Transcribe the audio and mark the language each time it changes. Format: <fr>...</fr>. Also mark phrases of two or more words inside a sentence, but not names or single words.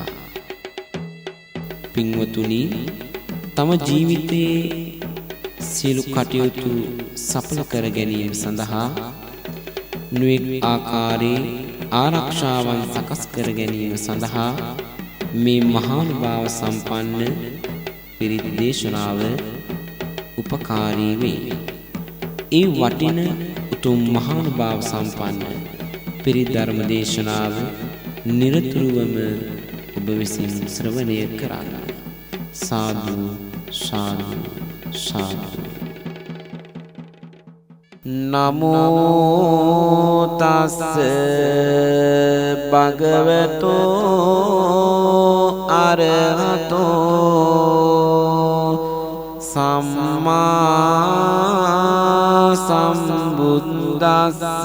<si>පින්වතුනි, තම ජීවිතයේ සියලු කටයුතු සඵල කර ගැනීම සඳහා නුවේක් ආකාරයේ ආරක්ෂාවන් සකස් කර ගැනීම සඳහා මේ මහානුභාව සම්පන්න පිරිත් දේශනාව උපකාරී වේ. ඒ වටින උතුම් මහානුභාව සම්පන්න පිරිත් ධර්ම දේශනාව නිරතුරුවම ඔබ විසින් ශ්‍රවණය කරන්න. සාදු සාදු සාදු.</si> <pi>නමෝ තස්ස භගවතෝ අරහතෝ සම්මා සම්බුද්දස්ස.</pi>